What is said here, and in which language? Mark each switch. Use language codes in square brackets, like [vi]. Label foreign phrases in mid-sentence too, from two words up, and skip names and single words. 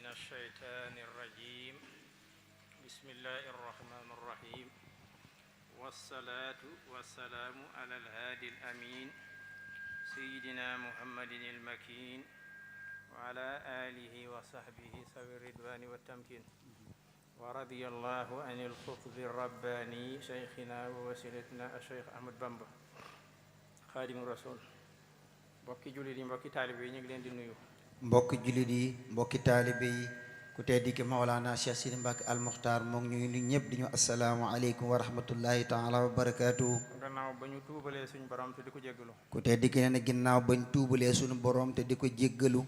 [ar] الشيطان الرجيم بسم الله الرحمن الرحيم والصلاة والسلام على الهادي الأمين سيدنا محمد المكين وعلى آله وصحبه ذوي الرضوان والتمكين ورضي الله عن القطب الرباني شيخنا ووسيلتنا الشيخ أحمد بامبا خادم الرسول [wo] mbokki jullit yi mbokki taalibe yi ñu ngi leen di nuyu mbokki jullit yi mbokki taalibe yi ku tedd ki Mawlana Cheikh Sidi Mbacke Al Muxtaar moo ngi ñuy ñëpp di ñu [ar] السلام عليكم ورحمة الله تعالى وبركاته. [wo] gannaaw ba ñu tuubalee suñu borom te di ko jéggalu ku tedd ki nee na ginnaaw bañ tuubalee suñu borom te di ko jéggalu